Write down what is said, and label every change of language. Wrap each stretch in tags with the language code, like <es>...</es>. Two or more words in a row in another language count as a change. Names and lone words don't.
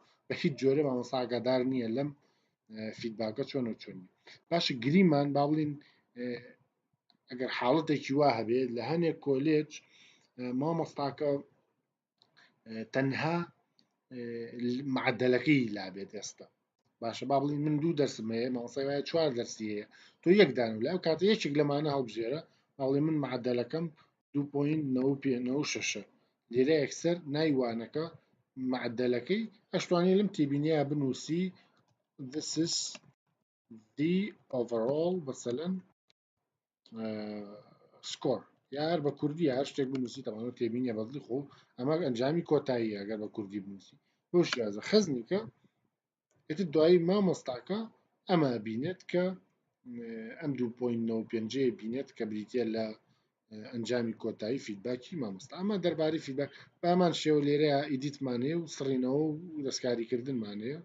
<ckb>بە هیچ جۆرە مامۆستا ئاگادار نییە لەم فیدباکە چۆنە چۆنی باشە گریمان با بڵین ئەگەر حاڵەتێکی وا هەبێت لە هەنێک کۆلێج مامۆستاکە تەنها معدەلەکەی لابێت ئێستا باشە با بڵین من دوو دەرسم هەیە مامۆسای وایە 4 دەرسی هەیە تۆ یەک دانو لە ئەو کاتە یەکێک لەمانە هەڵبژێرە باڵێ من معدەلەکەم 2.96 لێرە یەکسەر نایوانەکە معدەلەکەی ئەشتوانێ لەم تێبینیە بنووسی</ckb> <en>this is the overall</en> <ckb>مثلا score یار بە کوردی هەر شتێک بنووسی تەمانەوە تێبینیە بەدڵی خۆ ئەمە ئەنجامی کۆتایی ئەگەر بە کوردی بنووسی بۆ شیازە خەزنیکە ئێتر دوایی مامۆستاکە ئەمە بینێت کە ئەم 2.95 بینێت کە بریتە لە ئەنجامی کۆتایی فیدباکی مامۆستا ئەمە دەربارەی فیدباک بامان شێوە لێرەیە ئیدیتمانەیە و سڕینەوە و دەستکاریکردنمانەیە</ckb>